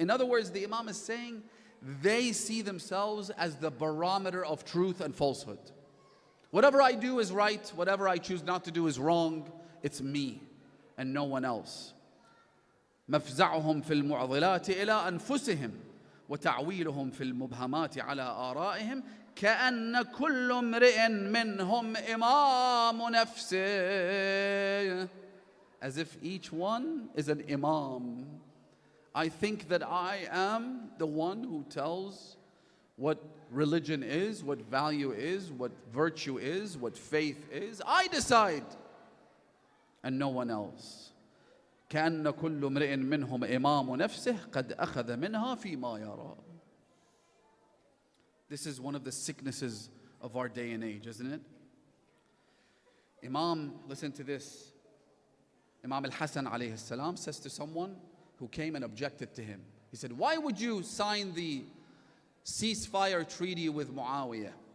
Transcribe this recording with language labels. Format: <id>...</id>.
<en>In other words, the Imam is saying they see themselves as the barometer of truth and falsehood. Whatever I do is right, whatever I choose not to do is wrong. It's me and no one else.</en> <ar>مَفْزَعُهُمْ فِي الْمُعْضِلَاتِ إِلَىٰ أَنفُسِهِمْ وتعويلهم في المبهمات على آرائهم كأن كل امرئ منهم إمام نفسه.</ar> <en>As if each one is an imam. I think that I am the one who tells what religion is, what value is, what virtue is, what faith is. I decide, and no one else.</en> <ar>كأن كل امرئ منهم إمام نفسه قد أخذ منها فيما يرى.</ar> <en>This is one of the sicknesses of our day and age, isn't it? Imam, listen to this. Imam Al-Hassan alayhi salam says to someone who came and objected to him. He said, why would you sign the ceasefire treaty with Muawiyah?</en>